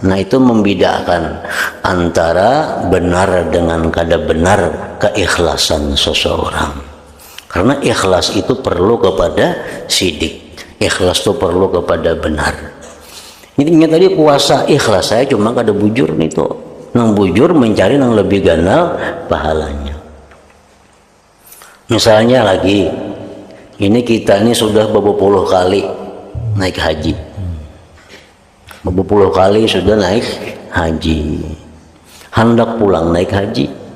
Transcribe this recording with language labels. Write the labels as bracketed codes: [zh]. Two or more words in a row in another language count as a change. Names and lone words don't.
[id] Nah itu membedakan antara benar dengan kada benar keikhlasan seseorang. Karena ikhlas itu perlu kepada sidik, ikhlas itu perlu kepada benar. Intinya tadi puasa ikhlas, [bjn] saya cuma kada bujur nih tuh, nang bujur mencari nang lebih ganal pahalanya. [id] Misalnya lagi, ini kita ini sudah beberapa puluh kali naik haji, beberapa puluh kali sudah naik haji, hendak pulang naik haji.